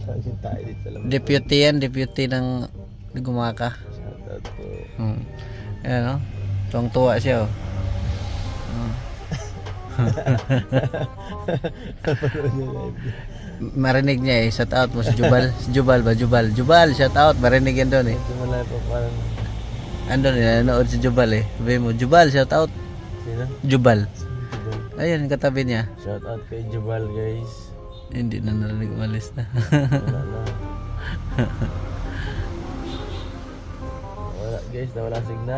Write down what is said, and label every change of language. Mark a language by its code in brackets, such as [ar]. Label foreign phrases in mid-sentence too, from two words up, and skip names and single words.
[tl] May tae dito sa labas. Deputy yan, deputy ng Gumaka. [en] Shout out po. [tl] Ayan o. Tuwang-tuwa siya o. Napanood niya live. Marinig niya eh. [en] Shout out [tl] mo si Jubal. Si Jubal ba? Jubal. Jubal, [en] shout out. [tl] Marinig yan doon eh. Medyo malay po parang... Andun eh. Nanood si Jubal eh. Sabi mo, Jubal, [en] shout out. [tl] Sino? Jubal. Jubal. Ayun, katabi niya. [en] Shout out kay Jubal, guys. [tl] Hindi na narinig, umalis na. Wala na. Wala guys, nawala signal.